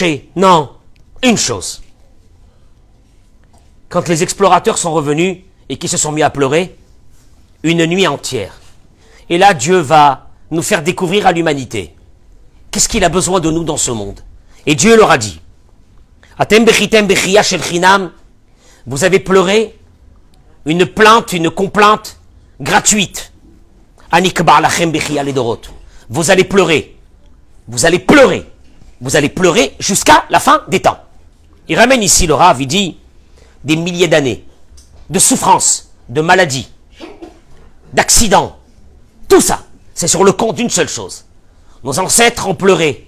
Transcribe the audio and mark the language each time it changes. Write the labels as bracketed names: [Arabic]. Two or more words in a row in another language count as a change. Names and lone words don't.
[French] Non, une chose. Quand les explorateurs sont revenus et qu'ils se sont mis à pleurer, une nuit entière. Et là, Dieu va nous faire découvrir à l'humanité qu'est-ce qu'il a besoin de nous dans ce monde. Et Dieu leur a dit, [Hebrew] אתם בכיתם בכייה של חינם, [French] vous avez pleuré une plainte, une complainte gratuite. [Hebrew] אני קובע לכם בכייה לדורות. [French] Vous allez pleurer. Vous allez pleurer. Vous allez pleurer jusqu'à la fin des temps. Il ramène ici le Rav, il dit des milliers d'années de souffrance, de maladies, d'accidents. Tout ça, c'est sur le compte d'une seule chose. Nos ancêtres ont pleuré.